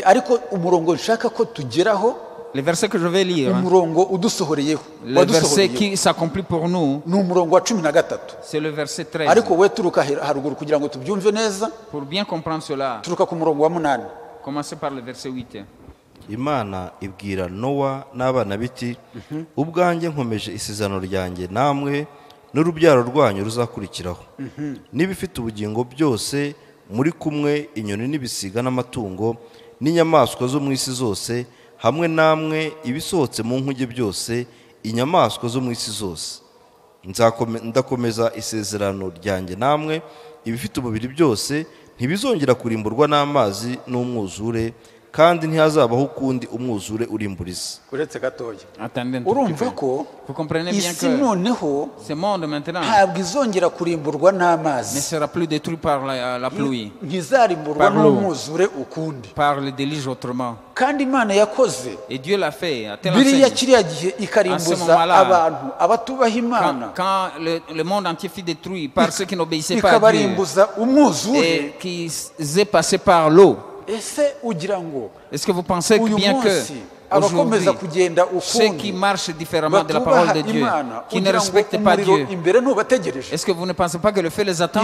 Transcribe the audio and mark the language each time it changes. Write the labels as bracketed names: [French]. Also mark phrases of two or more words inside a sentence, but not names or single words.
[French] Le verset que je vais lire, le verset qui s'accomplit pour nous, c'est le verset 13. Pour bien comprendre cela, commencez par le verset 8. [Kinyarwanda] Imana ibwira Nowa n'abana biti ubwanjye nkomeje isezerano ryanjye namwe n'urubyaro rwanyu ruzakurikiraho n'ibifite ubugingo byose muri kumwe inyoni n'ibisiga n'amatungo n'inyamaswa zo mu isi zose hamwe namwe ibisohotse mu nkuge byose inyamaswa zo mu isi zose ndakomeza isezerano ryanjye namwe ibifite umubiri byose ntibizongera kurimburwa n'amazi n'umwuzure kandi ntihazabaho ukundi umwuzure urimbura isi. Uretse gatoya. Urumva ko isi noneho ntabwo izongera kurimburwa n'amazi. [French] Ne sera plus détruit par la pluie. [Kinyarwanda] Ntizarimburwa n'umwuzure ukundi. [French] Par le déluge autrement. [Kinyarwanda] Kandi Imana yakoze. [French] Et Dieu l'a fait. [Kinyarwanda] Biriya kiriya gihe ikarimbuza abantu abatubaha Imana. [French] Quand le monde entier fut détruit par ceux qui n'obéissaient pas à Dieu. [Kinyarwanda] Ikabarimbuza umwuzure. [French] Et qui est passé par l'eau. Est-ce que vous pensez que bien que aujourd'hui, ceux qui marchent différemment de la parole de Dieu, qui ne respectent pas Dieu, est-ce que vous ne pensez pas que le feu les attend?